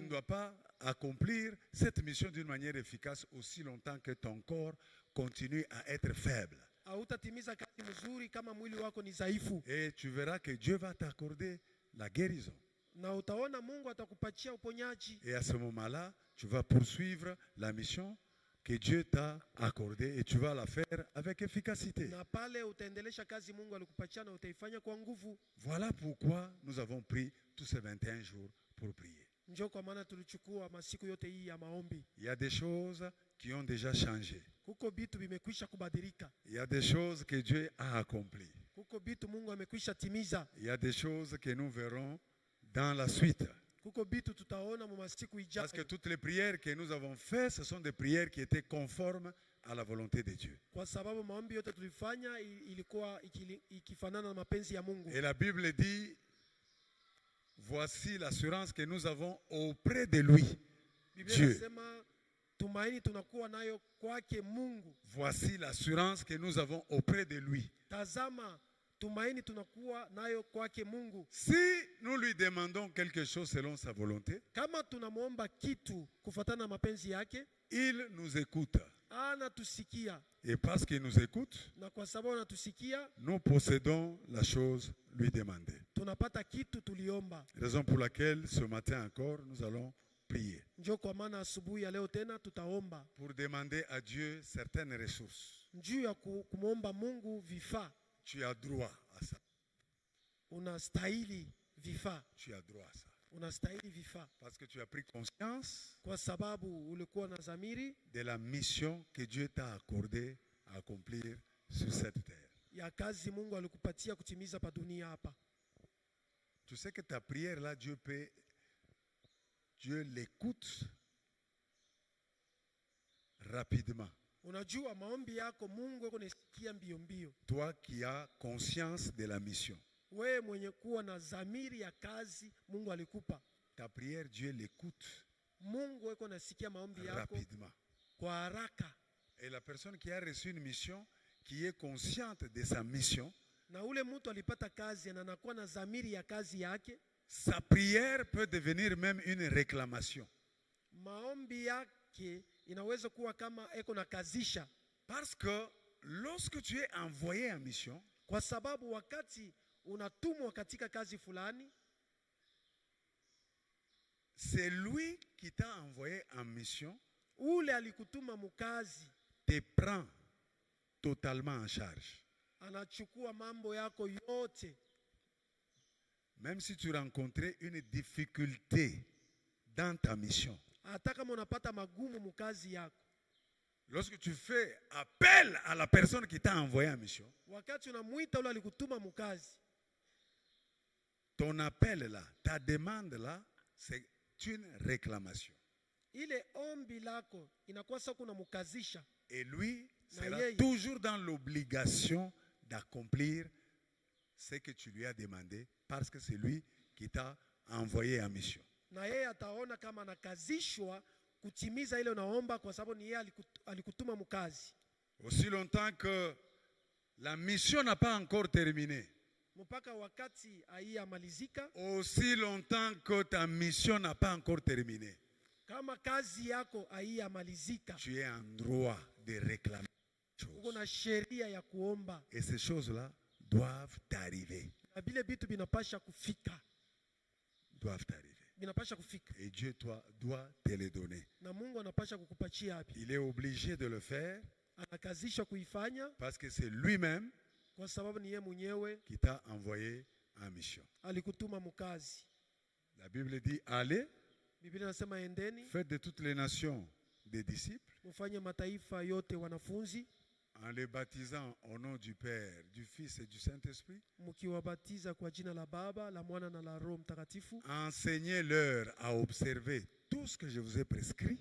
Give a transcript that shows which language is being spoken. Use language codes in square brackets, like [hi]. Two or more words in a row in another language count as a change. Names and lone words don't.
[sw] Mungu. [fr] dois pas accomplir cette mission d'une manière efficace aussi longtemps que ton corps continue à être faible. [sw] Hautatimiza kazi mzuri kama mwili wako ni dhaifu, [fr] Et tu verras que Dieu va t'accorder la guérison. [sw] na utaona Mungu atakupatia uponyaji. [fr] Et à ce moment-là, tu vas poursuivre la mission que Dieu t'a accordée et tu vas la faire avec efficacité. [sw] Na pale utaendelesha kazi Mungu alikupatia na utaifanya kwa nguvu. [fr] Voilà pourquoi nous avons pris tous ces 21 jours pour prier. [sw] Njoo kwa maana tulichukua masiku yote hii ya maombi. [fr] Il y a des choses qui ont déjà changé. [sw] Kuko bitu bimekwisha kubadilika. [fr] Il y a des choses que Dieu a accomplies. [sw] Kuko bitu Mungu amekwisha timiza. [fr] Il y a des choses que nous verrons dans la suite. [sw] Kuko bitu tutaona mu masiku ijayo. [fr] Parce que toutes les prières que nous avons faites, ce sont des prières qui étaient conformes à la volonté de Dieu. [sw] Kwa sababu maombi yote tulifanya ilikuwa ikifanana na mapenzi ya Mungu. [fr] Et la Bible dit, voici l'assurance que nous avons auprès de lui, Dieu. [sw] Inasema tumaini tunakuwa nayo kwake Mungu. [fr] Voici l'assurance que nous avons auprès de lui. [sw] Tazama tumaini tunakuwa nayo kwake Mungu. [fr] Si nous lui demandons quelque chose selon sa volonté, [sw] Kama tunamuomba kitu kufuatana na mapenzi yake, [fr] il nous écoute. [sw] anatusikia. [fr] Et parce qu'il nous écoute, [sw] Na kwa sababu anatusikia, [fr] nous possédons la chose lui demandée. [sw] tunapata kitu tuliomba. [fr] Raison pour laquelle ce matin encore, nous allons prier [sw] Njoo kwa maana asubuhi ya leo tena tutaomba [fr] pour demander à Dieu certaines ressources. [sw] njuu ya kumwomba Mungu vifaa. [fr] Tu as droit à ça. [sw] Unastahili vifaa. [fr] Tu as droit à ça. [sw] Unastahili vifaa. [fr] Parce que tu as pris conscience [sw] Kwa sababu ulikuwa na dhamiri [fr] de la mission que Dieu t'a accordée à accomplir sur cette terre. [sw] ya kazi Mungu alikupatia kutimiza pa dunia hapa. [fr] Tu sais que ta prière là, Dieu l'écoute rapidement. [sw] Unajua maombi yako Mungu yuko nasikia mbio mbio. [fr] Toi qui as conscience de la mission, [sw] Wewe mwenye kuwa na dhamiri ya kazi Mungu alikupa. [fr] ta prière, Dieu l'écoute [sw] Mungu yuko nasikia maombi yako [fr] rapidement. [sw] kwa haraka. [fr] Et la personne qui a reçu une mission, qui est consciente de sa mission, [sw] Na ule mtu alipata kazi na anakuwa na dhamiri ya kazi yake, [fr] sa prière peut devenir même une réclamation. [sw] maombi yake inaweza kuwa kama eko na kazisha. [fr] Parce que lorsque tu es envoyé en mission, [sw] Kwa sababu wakati unatumwa katika kazi fulani, [fr] c'est lui qui t'a envoyé en mission, [sw] ule alikutuma mukazi, [fr] te prend totalement en charge. [sw] anachukua mambo yako yote. [fr] Même si tu rencontrais une difficulté dans ta mission, [sw] Hata kama unapata magumu mukazi yako, [fr] lorsque tu fais appel à la personne qui t'a envoyé en mission, [sw] wakati unamwita ule alikutuma mukazi, [fr] ton appel là, ta demande là, c'est une réclamation. [sw] ile ombi lako inakuwa sasa kuna mukazisha, [fr] Et lui [sw] Na [fr] sera [sw] yeye. [fr] toujours dans l'obligation d'accomplir ce que tu lui as demandé parce que c'est lui qui t'a envoyé en mission. [sw] na yeye ataona kama anakazishwa kutimiza ile unaomba, kwa sababu ni yeye alikutuma mukazi. [fr] Aussi longtemps que la mission n'a pas encore terminé, [sw] Mpaka wakati haiyamalizika, [fr] aussi longtemps que ta mission n'a pas encore terminé, [sw] kama kazi yako haiyamalizika, [fr] tu es en droit de réclamer des [sw] uko [fr] choses. [sw] na sheria ya kuomba, [fr] Et ces choses-là doivent t'arriver. [sw] na vile vitu vinapasha kufika, [fr] Doivent t'arriver. [sw] vinapasha kufika, [fr] Et Dieu doit te les donner. [sw] na Mungu anapasha kukupatia hapi. [fr] Il est obligé de le faire [sw] Anakazisha kuifanya [fr] parce que c'est lui-même [sw] kwa sababu ni yeye mwenyewe [fr] qui t'a envoyé en mission. [sw] alikutuma mukazi. [fr] La Bible dit, allez, [sw] Biblia inasema endeni, [fr] faites de toutes les nations des disciples, [sw] mfanye mataifa yote wanafunzi, [fr] en les baptisant au nom du Père, du Fils et du Saint-Esprit. [sw] mkiwabatiza kwa jina la Baba, la Mwana na la Roho Mtakatifu, [fr] Enseignez-leur à observer tout ce que je vous ai prescrit.